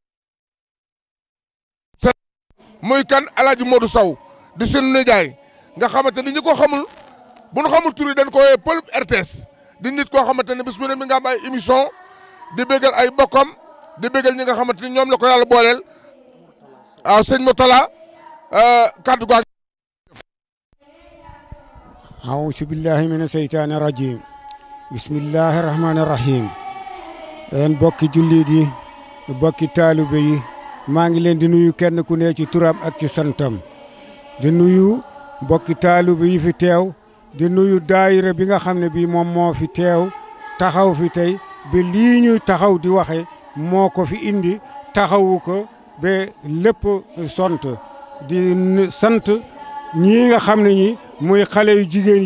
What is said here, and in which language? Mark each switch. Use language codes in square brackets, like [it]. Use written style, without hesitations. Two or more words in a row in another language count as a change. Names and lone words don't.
[wo] muy kan Alaaji Modou Sow di sunu nijaay nga xamante ni ñi ko xamul bu ñu xamul tur yi dañ ko woowee pël RTS di nit koo xamante ne bis bu ne mi nga am ay émission di bégal ay bokkam di bégal ñi nga xamante ni ñoom la ko yàlla booleel waaw sëñ Mourtala kaddu gaa [ar] أعوذ بالله من الشيطان الرجيم بسم الله الرحمن الرحيم [wo] en bokki jullit yi bokki taalibe yi maa ngi leen di nuyu kenn ku ne ci turam ak ci santam di nuyu bokki taalibe yi fi teew di nuyu daayira bi nga xam ne bii moom moo fi teew taxaw fi tey ba lii ñuy taxaw di waxe moo ko fi indi taxawu ko ba lépp sont di sant ñii nga xam ne ñi muy xale yu jigéen